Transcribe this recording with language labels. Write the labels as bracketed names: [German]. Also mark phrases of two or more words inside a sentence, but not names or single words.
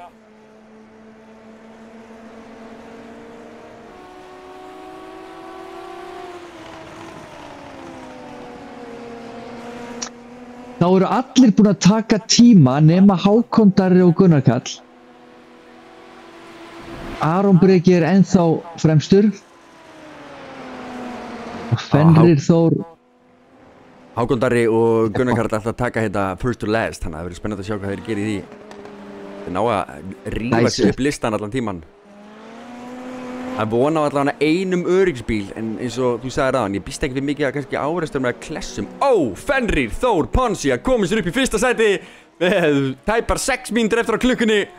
[Icelandic] Þá eru allir búin að taka tíma nema Hákon Darri og Gunnar Karl. Aron Breki er ennþá fremstur. Og Fenrir Þór. Hákon Darri og Gunnar Karl ætla að taka þetta [English] first to last, [Icelandic] þannig að það verður spennandi að sjá hvað þeir gerir í því. Þeir ná að rífa sig upp listan allan tíman. Það er búin á allan einum öryggisbíl, en eins og þú sagði ráðan, ég býst ekki við mikið að kannski áreistur með klessum. Fenrir Þór Ponsi að koma sér upp í fyrsta sæti með tæpar 6 mínútur eftir á klukkunni.